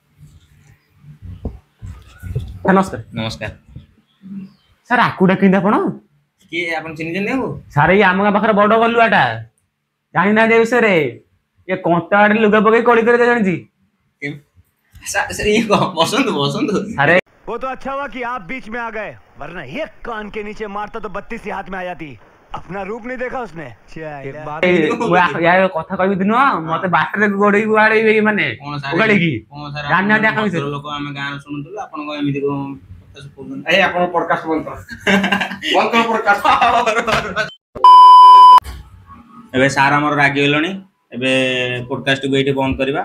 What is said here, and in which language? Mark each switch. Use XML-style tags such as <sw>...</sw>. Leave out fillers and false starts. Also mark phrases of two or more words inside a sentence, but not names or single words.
<or>ନମସ୍କାର। ନମସ୍କାର। ସାର୍ ଆକୁ ଡାକିଛନ୍ତି ଆପଣ? କିଏ ଆପଣ ଚିହ୍ନିଛନ୍ତି ତାଙ୍କୁ? ସାର୍ ଏଇ ଆମ ଗାଁ ପାଖରେ ବଡ ଗଲୁଆଟା, ଜାଣିନାହାନ୍ତି ଏ ବିଷୟରେ? ଏ କଣ୍ଟା ଆଡେ ଲୁଗା ପକେଇ କଳି କରି ଜାଣିଛି। ବସନ୍ତୁ ବସନ୍ତୁ। ଆରେ</or> <hi>वो तो अच्छा हुआ कि आप बीच में आ गए, वरना एक कान के नीचे मारता तो 32 ही हाथ में आ जाती। अपना रूप नहीं देखा उसने। एक बात</hi> <or>ୟାର କଥା କହିବି ଦିନ ମତେ ବାଟରେ ଗୋଡେଇକି ବାଡେଇବେ ମାନେ ଉଗାଡିକି ଜାଣିନାହାନ୍ତି ଆଙ୍କ ବିଷୟରେ। ଲୋକ ଆମେ ଗାଁରେ ଶୁଣୁଥିଲୁ ଆପଣଙ୍କ ଏମିତି ଏଇ ଆପଣ ପଡକାଷ୍ଟ ବନ୍ଦ କର ପଡକାଷ୍ଟ। ଏବେ ସାର୍ ଆମର ରାଗିଗଲେଣି, ଏବେ ପୋଡକାଷ୍ଟକୁ ଏଇଠି ବନ୍ଦ କରିବା।</or>